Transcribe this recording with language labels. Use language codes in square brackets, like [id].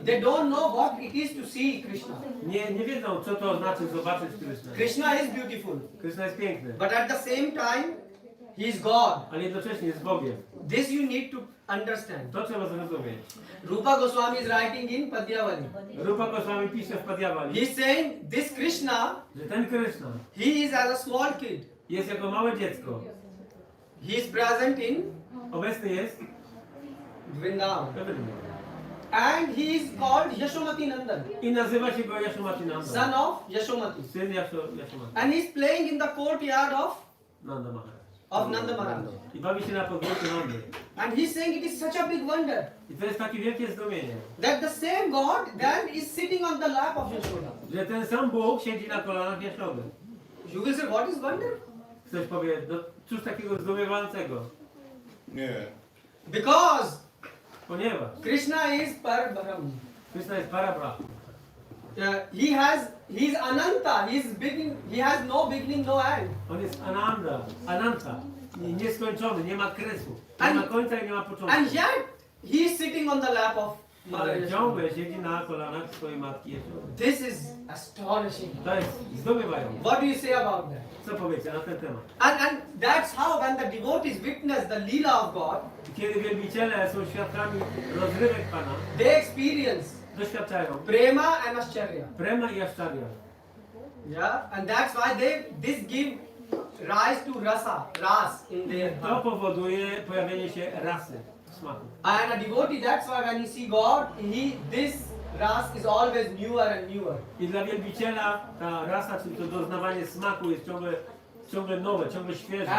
[en] They don't know what it is to see Krishna. [pl] Nie wiedzą, co to znaczy zobaczyć Krishna. [en] Krishna is beautiful, [pl] Krishna jest piękny, [en] but at the same time, he is God. [pl] ale jednocześnie jest Bogiem. [en] This you need to understand. [pl] To trzeba zrozumieć. [en] Rupa Goswami is writing in Padyavali. [pl] Rupa Goswami pisze w Padyavali, [en] He is saying this Krishna, [pl] że ten Krishna [en] he is as a small kid. [pl] jest jako małe dziecko. [en] He is present in [pl] Obecny jest [en] Vrindavan. [pl] we Vrindavan. [en] And he is called Yashomati Nandan, [pl] I nazywa się go Yashomati Nanda. [en] son of Yashomati. [pl] Syn Yashomati. [en] And he is playing in the courtyard of Nanda Maharaj. [pl] Nanda Maharaj. I bawi się na podwórku Nandy. [en] And he is saying it is such a big wonder [pl] I to jest takie wielkie zdumienie, [en] that the same God then is sitting on the lap of Yashoda. [pl] że ten sam Bóg siedzi na kolanach Jaszody. [en] You will say, what is wonder? [pl] Ktoś powie, no cóż takiego zdumiewającego? Nie. [en] Because [pl] Ponieważ [en] Krishna is Parabram. [pl] Krishna jest Parabrahma. [en] He is Ananta. He has no beginning, no end. [pl] On jest Ananta, nieskończony, nie ma kresu, nie ma końca i nie ma początku. [en] And yet he is sitting on the lap of Mother [pl] Ale [en] Yashoda. [pl] ciągle siedzi na kolanach swojej matki Jaszody. [en] This is astonishing. [pl] To jest zdumiewające. [en] What do you say about that? [pl] Co powiecie na ten temat? [en] And that's how when the devotees witness the Leela of God, [pl] Kiedy wielbiciele są świadkami rozrywek Pana, [en] they experience [pl] doświadczają [en] prema and ascharya. [pl] prema i aszczarya. [en] Yeah, and that's why this give rise to ras in their [pl] To [en] heart. [pl] powoduje pojawienie się rasy smaku. [en] And a devotee, that's why when you see God, this ras is always newer and newer. [pl] I dla wielbiciela ta rasa, czyli to doznawanie smaku jest ciągle nowe, ciągle świeże.